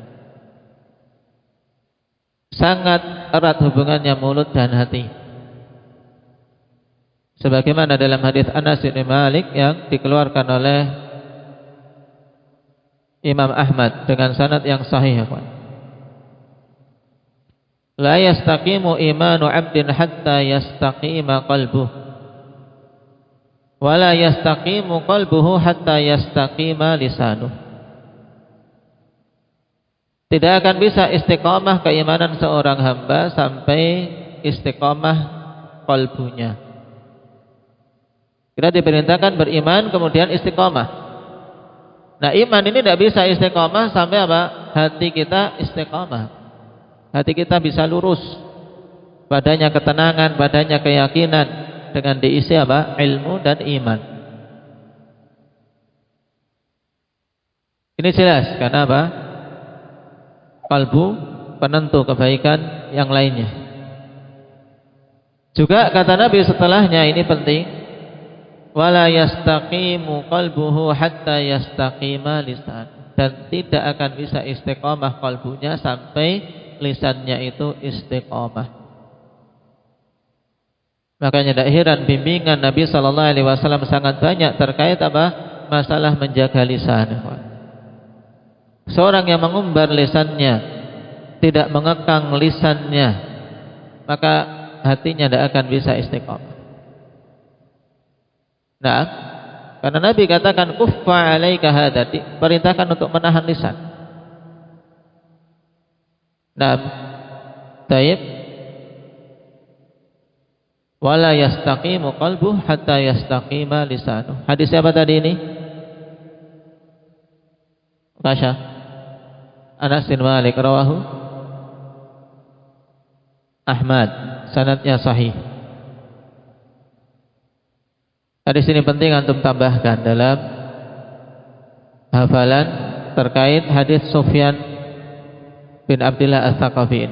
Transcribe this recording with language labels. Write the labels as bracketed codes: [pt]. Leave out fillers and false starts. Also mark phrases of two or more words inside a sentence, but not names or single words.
[id] Sangat erat hubungannya mulut dan hati. Sebagaimana dalam hadis Anas bin Malik yang dikeluarkan oleh Imam Ahmad dengan sanad yang sahih, kawan. [ar] لا يستقيم إيمان عبد حتى يستقيم قلبه ولا يستقيم قلبه حتى يستقيم لسانه. [id] Tidak akan bisa istiqamah keimanan seorang hamba sampai istiqamah qalbunya. Kita diperintahkan beriman kemudian istiqamah. Nah, iman ini tidak bisa istiqamah sampai apa? Hati kita istiqamah. Hati kita bisa lurus, padanya ketenangan, padanya keyakinan, dengan diisi apa? Ilmu dan iman. Ini jelas, karena apa? Kalbu penentu kebaikan yang lainnya. Juga kata Nabi setelahnya, ini penting, [ar] ولا يستقيم قلبه حتى يستقيم لسان, [id] dan tidak akan bisa istiqamah kalbunya sampai lisannya itu istiqamah. Makanya tidak heran bimbingan Nabi SAW sangat banyak terkait apa? Masalah menjaga lisan. Seorang yang mengumbar lisannya, tidak mengekang lisannya, maka hatinya tidak akan bisa istiqamah. Nah, karena Nabi katakan [ar] كف عليك هذا, [id] perintahkan untuk menahan lisan. Nah, taib, [ar] ولا يستقيم قلبه حتى يستقيم لسانه. [id] Hadis siapa tadi ini? Masya Anas bin Malik, rawahu Ahmad, sanadnya sahih. Hadis ini penting antum tambahkan dalam hafalan terkait hadis Sufyan bin Abdillah Ats-Tsaqafi ini.